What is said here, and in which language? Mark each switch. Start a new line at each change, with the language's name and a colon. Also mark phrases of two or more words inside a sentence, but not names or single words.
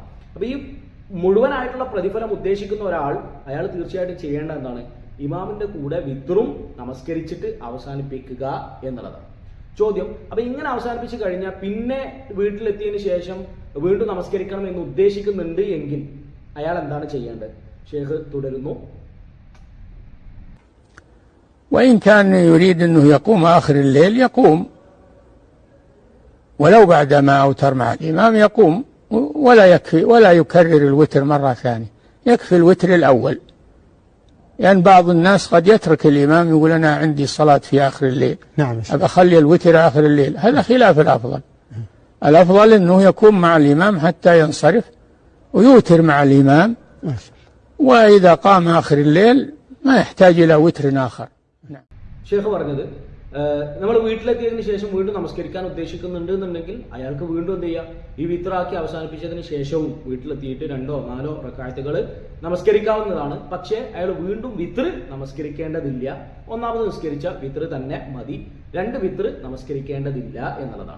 Malayalam: അപ്പൊ ഈ മുഴുവനായിട്ടുള്ള പ്രതിഫലം ഉദ്ദേശിക്കുന്ന ഒരാൾ അയാൾ തീർച്ചയായിട്ടും ചെയ്യേണ്ട എന്താണ്? ഇമാമിന്റെ കൂടെ വിത്റും നമസ്കരിച്ചിട്ട് അവസാനിപ്പിക്കുക എന്നുള്ളതാണ് ചോദ്യം. അപ്പൊ ഇങ്ങനെ അവസാനിപ്പിച്ച് കഴിഞ്ഞാൽ പിന്നെ വീട്ടിലെത്തിയതിനു ശേഷം വീണ്ടും നമസ്കരിക്കണം എന്ന് ഉദ്ദേശിക്കുന്നുണ്ട് എങ്കിൽ അയാൾ എന്താണ് ചെയ്യേണ്ടത്? ഷെയ്ഖ് തുടരുന്നു.
Arabic: وإن كان يريد أنه يقوم آخر الليل يقوم، ولو بعدما أوتر مع الإمام يقوم، ولا يكفي ولا يكرر الوتر مرة ثانية، يكفي الوتر الأول. يعني بعض الناس قد يترك الإمام يقول أنا عندي صلاة في آخر الليل، نعم، أبى أخلي الوتر آخر الليل. هذا خلاف الأفضل. الأفضل أنه يكون مع الإمام حتى ينصرف ويوتر مع الإمام، وإذا قام آخر الليل ما يحتاج إلى وتر آخر.
Malayalam: ഷെയ്ഖ് പറഞ്ഞത്, നമ്മൾ വീട്ടിലെത്തിയതിനു ശേഷം വീണ്ടും നമസ്കരിക്കാൻ ഉദ്ദേശിക്കുന്നുണ്ട് എന്നുണ്ടെങ്കിൽ അയാൾക്ക് വീണ്ടും എന്ത് ചെയ്യാം? ഈ വിത്റാക്കി അവസാനിപ്പിച്ചതിന് ശേഷവും വീട്ടിലെത്തിയിട്ട് 2-4 റക്അത്തുകൾ നമസ്കരിക്കാവുന്നതാണ്. പക്ഷേ അയാൾ വീണ്ടും വിത്ർ നമസ്കരിക്കേണ്ടതില്ല. ഒന്നാമത് നിസ്കരിച്ച വിത്ർ തന്നെ മതി, 2 വിത്ർ നമസ്കരിക്കേണ്ടതില്ല എന്നുള്ളതാണ്.